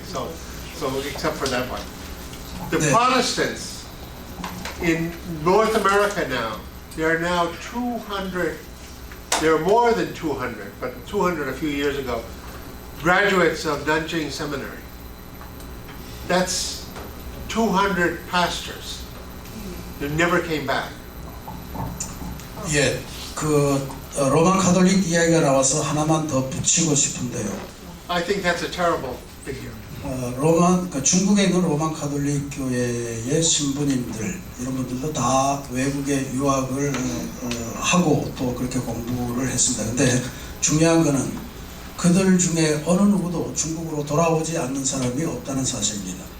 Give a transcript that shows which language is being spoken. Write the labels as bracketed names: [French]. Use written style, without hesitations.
[English] So except for that one, the Protestants in North America now, there are now 200. There are more than 200, but 200 a few years ago, graduates of Nanjing Seminary. That's 200 pastors who never came back. [Korean] 예, 로만 카톨릭 이야기가 나와서 하나만 더 붙이고 싶은데요. [English] I think that's a terrible figure. [Korean] 중국에 있는 로만 카톨릭 교회의 신부님들 이런 분들도 다 외국에 유학을 하고 또 그렇게 공부를 했습니다. 근데 중요한 거는 그들 중에 어느 누구도 중국으로 돌아오지 않는 사람이 없다는 사실입니다.